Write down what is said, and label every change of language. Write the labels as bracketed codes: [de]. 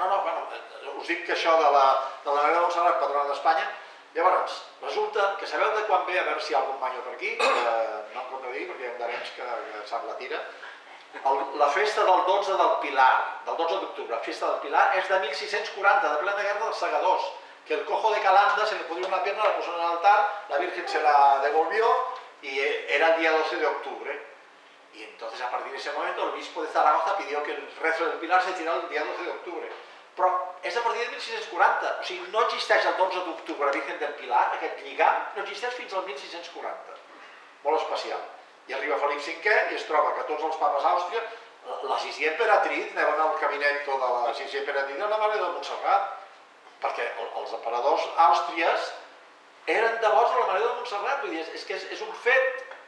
[ca] No, bueno, us dic que això de la Mare de Montserrat, patrona d'Espanya, llavors, resulta que sabeu de quan ve, a veure si hi ha algun manyo per aquí, no em contradigui perquè hi ha un d'Arenys que sap la tira, la festa del 12 del Pilar, del 12 d'octubre, la festa del Pilar és de 1640, de plena guerra dels segadors, que [es] el cojo de Calanda se le pudrió una pierna, la puso en el altar, la Virgen se la devolvió y era el día 12 de octubre. Y entonces a partir de ese momento el obispo de Zaragoza pidió que el rezo del Pilar se hiciera el día 12 de octubre. [ca] Però és a partir de 1640, o sigui, no existeix el 12 d'octubre la Virgen del Pilar, aquest lligam, no existeix fins al 1640. Molt especial. I arriba Felip V i es troba que tots els papes d'Àustria, la Sissia Emperatriz, anaven al cabinet de la Sissia Emperatriz de la Mare de Montserrat, perquè els emperadors àustries eren devots de la Mare de Montserrat, vull dir, és que és un fet.